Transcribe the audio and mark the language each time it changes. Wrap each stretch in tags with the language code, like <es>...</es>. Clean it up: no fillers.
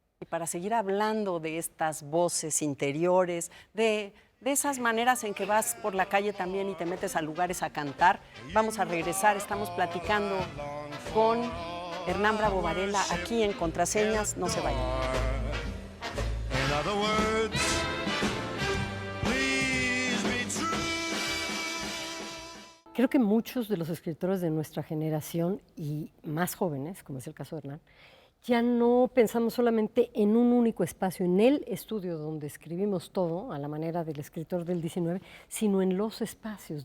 <es>Y para seguir hablando de estas voces interiores, de esas maneras en que vas por la calle también y te metes a lugares a cantar, vamos a regresar. Estamos platicando con Hernán Bravo Varela aquí en Contraseñas. No se vayan.</es> <en>In other words, please be true.</en> <es>Creo que muchos de los escritores de nuestra generación y más jóvenes, como es el caso de Hernán, Ya no pensamos solamente en un único espacio, en el estudio donde escribimos todo, a la manera del escritor del 19, sino en los espacios.</es>